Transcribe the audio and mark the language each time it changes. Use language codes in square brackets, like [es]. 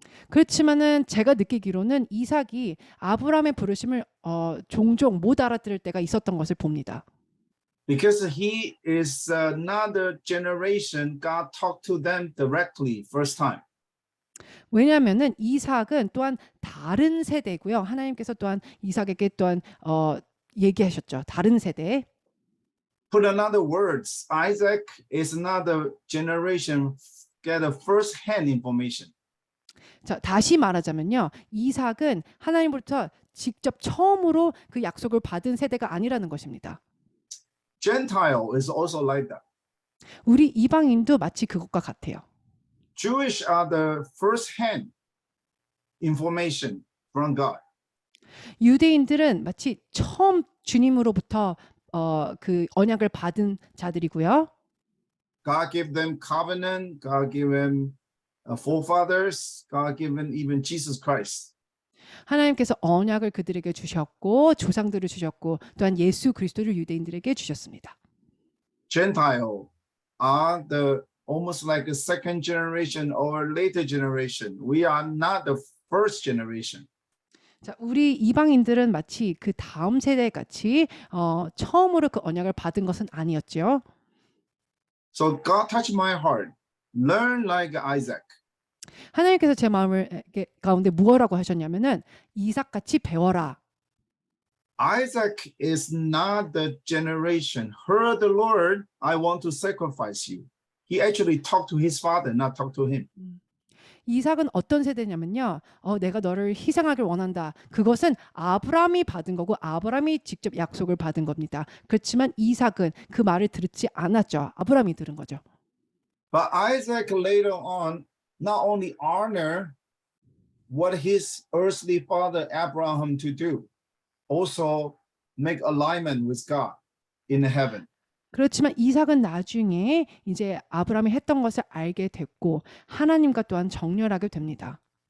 [ko] 그렇지만은 제가 느끼기로는 이삭이 아브라함의 부르심을 종종 못 알아들을 때가 있었던 것을 봅니다. [en] Because he is another generation, God talked to them directly first time. [ko] 왜냐하면은 이삭은 또한 다른 세대고요. 하나님께서 또한 이삭에게 또한 얘기하셨죠. 다른 세대. [en] Put another words, Isaac is another generation get a first-hand information. [ko] 자, 다시 말하자면요. 이삭은 하나님으로부터 직접 처음으로 그 약속을 받은 세대가 아니라는 것입니다. [en] Gentile is also like that. [ko] 우리 이방인도 마치 그것과 같아요. [en] Jewish are the first-hand information from God. [ko] 유대인들은 마치 처음 주님으로부터 그 언약을 받은 자들이고요. [en] God gave them covenant. God gave them forefathers. God gave them even Jesus Christ. [ko] 하나님께서 언약을 그들에게 주셨고 조상들을 주셨고 또한 예수 그리스도를 유대인들에게 주셨습니다. [en] Gentile are the almost like a second generation or later generation. We are not the first generation. [ko] 자, 우리 이방인들은 마치 그 다음 세대 같이 처음으로 그 언약을 받은 것은 아니었죠. [en] So God touched my heart. Learn like Isaac. [ko] 하나님께서 제 마음을 가운데 무엇라고 하셨냐면은 이삭같이 배워라. [en] Isaac is not the generation. Heard the Lord, I want to sacrifice you. He actually talked to his father, not talk to him. [ko] 이삭은 어떤 세대냐면요. 내가 너를 희생하길 원한다. 그것은 아브라함이 받은 거고 아브라함이 직접 약속을 받은 겁니다. 그렇지만 이삭은 그 말을 듣지 않았죠. 아브라함이 들은 거죠. [en] But Isaac later on not only honor what his earthly father Abraham to do, also make alignment with God in heaven. [ko] 그렇지만 이삭은 나중에 이제 아브라함이 했던 것을 알게 됐고 하나님과 또한 정렬하게 됩니다.